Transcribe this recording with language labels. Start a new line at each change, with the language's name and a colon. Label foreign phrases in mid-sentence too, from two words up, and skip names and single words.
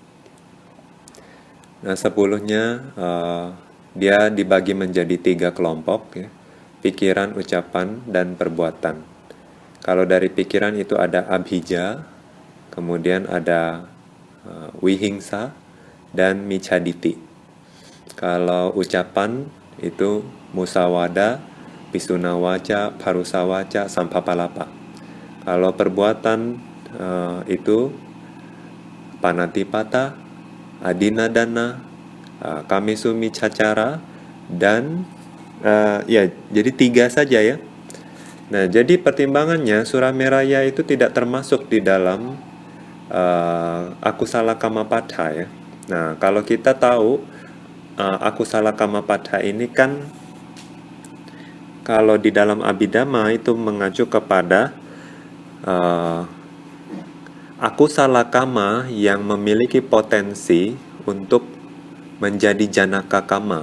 Indonesian: Nah, 10-nya dia dibagi menjadi 3 kelompok ya. Pikiran, ucapan, dan perbuatan. Kalau dari pikiran itu ada abhija, kemudian ada wihingsa, dan micaditi. Kalau ucapan itu
Pali: musawada, pisunawaca, parusawaca, sampapalapa.
Indonesian: Kalau perbuatan itu
Pali: panatipata, adinadana, kamisumi cacara,
Indonesian: dan ya jadi 3 saja ya. Nah jadi pertimbangannya Surameraya itu tidak termasuk di dalam
Pali: akusala kamapattha
Indonesian: ya. Nah kalau kita tahu
Pali: akusala kamapattha
Indonesian: ini kan kalau di dalam Abhidhamma itu mengacu kepada
Pali: akusala kama
Indonesian: yang memiliki potensi untuk menjadi
Pali: janaka kama.